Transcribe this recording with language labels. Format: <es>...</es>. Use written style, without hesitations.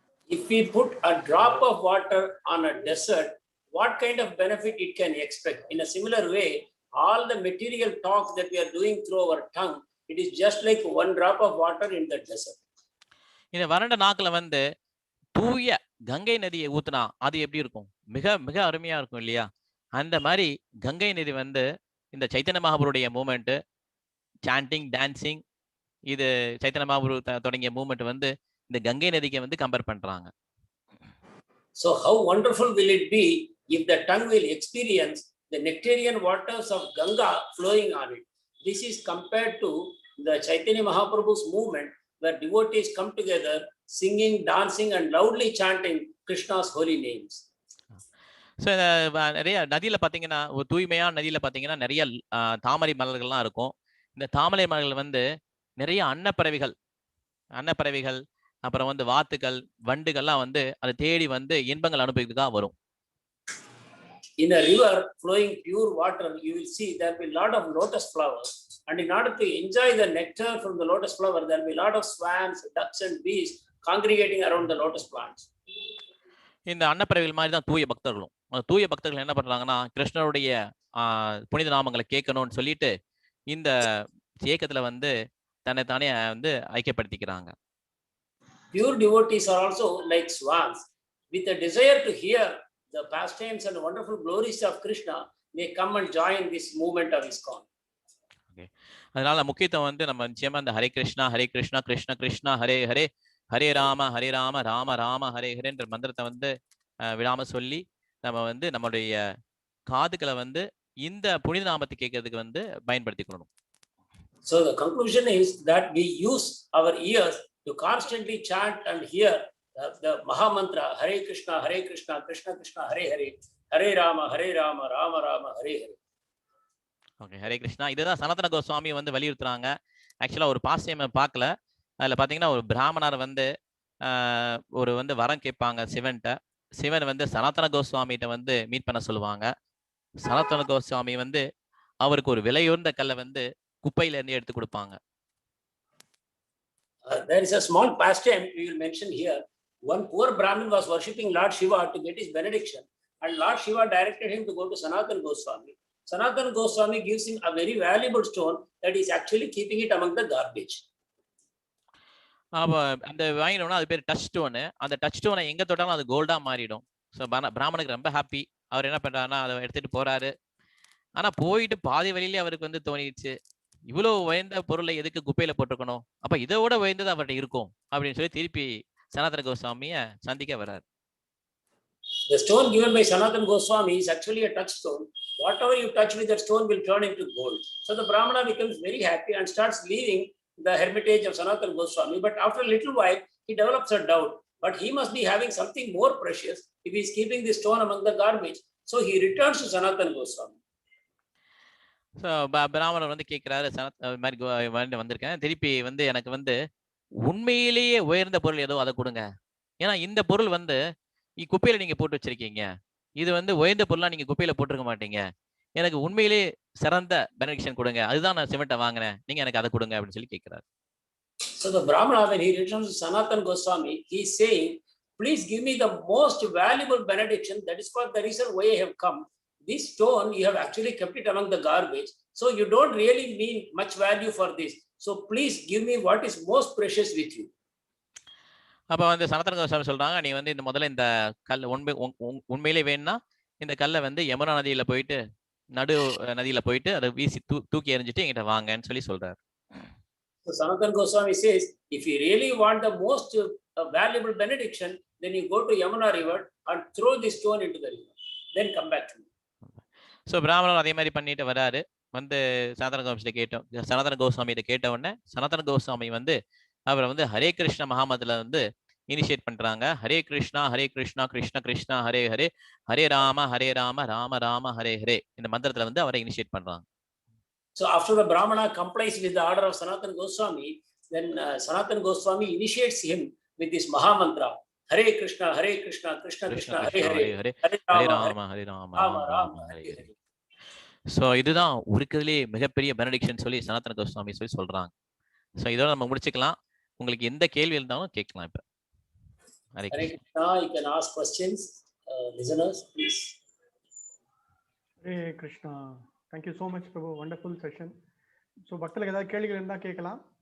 <en>If we put a drop of water on a desert, what kind of benefit it can expect? In a similar way, all the material talk that we are doing through our tongue, it is just like one drop of water in the desert.</en> <ta>இந்த வறண்ட நாக்குல வந்து தூய கங்கை நதியை ஊத்துனா அது எப்படி இருக்கும்? மிக மிக அருமையா இருக்கும் இல்லையா? அந்த மாதிரி கங்கை நதி வந்து இந்த சைத்தன்ய மகாபுருடைய</ta> <en>movement, chanting, dancing,</en> <ta>இது சைத்தன்ய மகாபுரு தொடங்கிய மூமெண்ட் வந்து இந்த கங்கை நதிக்கு வந்து கம்பேர் பண்றாங்க.</ta> <en>So how wonderful will it be if the tongue will experience the nectarian waters of Ganga flowing on it? This is compared to the Chaitanya Mahaprabhu's movement where devotees come together singing, dancing and loudly chanting Krishna's holy names.</en> <ta>So நிறைய நதியில பாத்தீங்கன்னா ஒரு தூய்மையான நதியில பாத்தீங்கன்னா நிறைய தாமரை மலர்கள்லாம் இருக்கும். இந்த தாமரை மலர்கள் வந்து நிறைய அன்னப்பறவைகள் அப்புறம் வந்து வாத்துக்கள், வண்டுகள்லாம் வந்து அதை தேடி வந்து இன்பங்கள் அனுபவிக்கிறதுக்காக வரும்.</ta> <en>In a river flowing pure water, you will see there will be a lot of lotus flowers, and in order to enjoy the nectar from the lotus flower, there will be a lot of swans, ducks and bees congregating around the lotus plants.</en> <ta>இந்த அன்னப்பறவைகள் மாதிரி தான் தூய பக்தர்களும். தூய பக்தர்கள் என்ன பண்றாங்கன்னா கிருஷ்ணருடைய புனித நாமங்களை கேட்கணும்னு சொல்லிட்டு இந்த இயக்கத்துல வந்து தன்னைத்தானே வந்து ஐக்கியப்படுத்திக்கிறாங்க.</ta> <en>Pure devotees are also like swans with a desire to hear the pastimes and wonderful glories of Krishna. They come and join this movement of ISKCON. Okay.</en> <ta>அதனால முக்கியத்துவம் வந்து நம்ம நிச்சயமா இந்த ஹரே கிருஷ்ணா கிருஷ்ண கிருஷ்ணா ஹரே ஹரே ஹரே ராம ராம ராம ஹரே ஹரேன்ற மந்திரத்தை வந்து விடாம சொல்லி நம்ம வந்து நம்மளுடைய காதுகளை வந்து இந்த புனித நாமத்தை கேட்கறதுக்கு வந்து பயன்படுத்திக்கணும்.</ta> <en>So the conclusion is that we use our ears to constantly chant and hear the Maha Mantra Hare Krishna Krishna Krishna Hare Hare Hare Rama Rama Rama Hare Hare.</en> <ta>Okay, Hare Krishna. இதுதான் சனாதன கோஸ்வாமி வந்து வலியுறுத்துறாங்க. ஆக்சுவலா ஒரு பாஸ்டியம் பார்க்கல, அதுல பாத்தீங்கன்னா ஒரு பிராமணர் வந்து ஒரு வந்து வரம் கேட்பாங்க சிவன்கிட்ட. சிவன் வந்து சனாதன கோஸ்வாமிகிட்ட வந்து மீட் பண்ண சொல்லுவாங்க. சனாதன கோஸ்வாமி வந்து அவருக்கு ஒரு விலையுயர்ந்த கல்லை வந்து குப்பையில இருந்து எடுத்து கொடுப்பாங்க.</ta> <en>There is a small pastime we will mention here. One poor Brahmin was worshipping Lord Shiva to get his benediction, and Lord Shiva directed him to go to Sanatana Goswami. Sanatana Goswami gives him a very valuable stone that is actually keeping it among the garbage.</en> <ta>அந்த வாங்கினோம்னா அது பேர் touch stone. அந்த touch ஸ்டோனை எங்க தொட்டாலும் அது கோல்டா மாறிடும். ஸோ பிராமணுக்கு ரொம்ப ஹாப்பி. அவர் என்ன பண்றாருன்னா அதை எடுத்துட்டு போறாரு. ஆனா போயிட்டு பாதி வழியிலே அவருக்கு வந்து தோணிடுச்சு, இவ்வளவு உயர்ந்த பொருளை எதுக்கு குப்பையில போட்டிருக்கணும், அப்ப இதோட உயர்ந்தது அவர்கிட்ட இருக்கும் அப்படின்னு சொல்லி திருப்பி சனாதன கோஸ்வாமிய சந்திக்க வர்றாரு.</ta> <en>The stone given by Sanatana Goswami is actually a touchstone. Whatever you touch with that stone will turn into gold. So the Brahmana becomes very happy and starts leaving the hermitage of Sanatana Goswami. But after a little while, he develops a doubt. but he must be having something more precious if he is keeping the stone among the garbage. So he returns to Sanatana Goswami.</en> <ta>So பிராமணர் வந்து கேட்கிறாரு, இது மாதிரி வந்திருக்கேன், திருப்பி வந்து எனக்கு வந்து உண்மையிலேயே உயர்ந்த பொருள் ஏதோ அதை கொடுங்க. ஏன்னா இந்த பொருள் வந்து குப்பையில நீங்க போட்டு வச்சிருக்கீங்க, இது வந்து உயர்ந்த பொருளா நீங்க குப்பையில போட்டிருக்க மாட்டீங்க, எனக்கு உண்மையிலேயே சிறந்த பெனடிக்ஷன் கொடுங்க, அதுதான் நான் சிமெண்ட்டை வாங்கினேன், நீங்க எனக்கு அதை கொடுங்க அப்படின்னு சொல்லி கேட்கிறாரு.</ta> <en>So the Brahmana, when he returns to Sanatana Goswami, he is saying, please give me the most valuable benediction. That is for the reason why I have come. This stone, you have actually kept it among the garbage. So you don't really mean much value for this. So please give me what is most precious with you.</en> <ta>அப்ப வந்து சனாதன கோஸ்வாமி சொல்றாங்க, நீ வந்து இந்த முதல்ல இந்த கல் உண்மையிலே வேணும்னா இந்த கல்லை வந்து யமுனா நதியில போயிட்டு நடு நதியில போயிட்டு அதை வீசி தூக்கி எறிஞ்சிட்டு என்கிட்ட வாங்கன்னு சொல்லி சொல்றாரு.</ta> <en>So Sanatana Goswami says, if you really want the most valuable benediction, then you go to Yamuna river and throw the stone into the river. Then come back to me.</en> <ta>So பிராமணர் அதே மாதிரி பண்ணிட்டு வராரு. வந்து சனாதன கோஸ்வாமிகிட்ட கேட்ட உடனே சனாதன கோஸ்வாமி வந்து அவரை வந்து ஹரே கிருஷ்ண மகாமதுல வந்து இனிஷியேட் பண்றாங்க. ஹரே கிருஷ்ணா கிருஷ்ண கிருஷ்ணா ஹரே ஹரே, ஹரே ராம ராம ராம ஹரே ஹரே, இந்த மந்திரத்துல வந்து அவரை இனிஷியேட் பண்றாங்க. So after the Brahmana complies with the order of Sanatana Goswami, then Sanatana Goswami initiates him with this Maha Mantra, Hare Krishna Krishna Krishna Hare Hare, Hare Rama Rama Hare Hare. So இதுதான் இருக்கிறதுலே மிகப்பெரிய benediction சொல்லி சனாதன கோஸ்வாமி சொல்லி சொல்றாங்க. So இதோட நம்ம முடிச்சுக்கலாம். உங்களுக்கு எந்த கேள்வி இருந்தாலும் கேட்கலாம். இப்ப</ta> <en>Hare Krishna, you can ask questions, listeners, please. Hare Krishna. Thank you so much, Prabhu. Wonderful session.</en> <ta>So, பக்தர்களுக்கு ஏதாவது கேள்விகள் இருந்தா கேட்கலாம்.</ta>